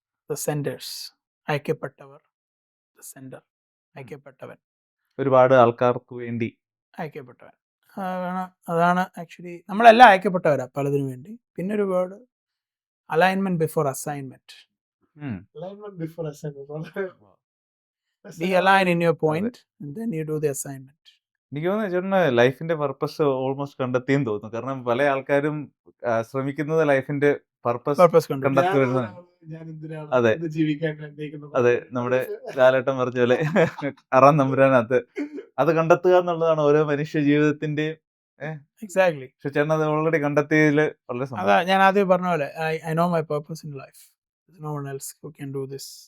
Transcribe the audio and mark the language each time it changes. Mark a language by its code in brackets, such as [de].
[en] The senders, അയക്കപ്പെട്ടവർ. The sender, അയക്കപ്പെട്ടവൻ. [ml] ഒരുപാട് ആൾക്കാർക്ക് വേണ്ടി അയക്കപ്പെട്ടവൻ. അതാണ് ആക്ച്വലി നമ്മളെല്ലാം അയക്കപ്പെട്ടവരാ പലതിനു വേണ്ടി. പിന്നെ ഒരു word alignment before assignment. [en] Alignment before assignment. Be aligned in your point and then you do the assignment. [ml] എനിക്ക് തോന്നുന്നു ചേട്ടന് ലൈഫിന്റെ പർപ്പസ് ഓൾമോസ്റ്റ് കണ്ടെത്തിയെന്ന് തോന്നുന്നു. കാരണം പല ആൾക്കാരും ശ്രമിക്കുന്നത് ലൈഫിന്റെ പർപ്പസ് Purpose കണ്ടു. കണ്ടെത്തി വരുന്നത്. ഞാൻ എന്തിനാണ് അതെ. ഇത് ജീവിക്കാൻ ആഗ്രഹിക്കുന്നത്? അതെ, നമ്മുടെ ലാലേട്ടൻ പറഞ്ഞ പോലെ അറാം തമ്പുരാനകത്ത് അത് കണ്ടെത്തുക എന്നുള്ളതാണ് ഓരോ മനുഷ്യ ജീവിതത്തിന്റെ. [en] Exactly. [ml] പക്ഷെ ചേട്ടൻ അത് ഓൾറെഡി കണ്ടെത്തിയതിൽ വളരെ അതാ സന്തോഷം. [en] ഞാൻ ആദ്യം പറഞ്ഞ പോലെ I know my purpose in life. There's no one else who can do this.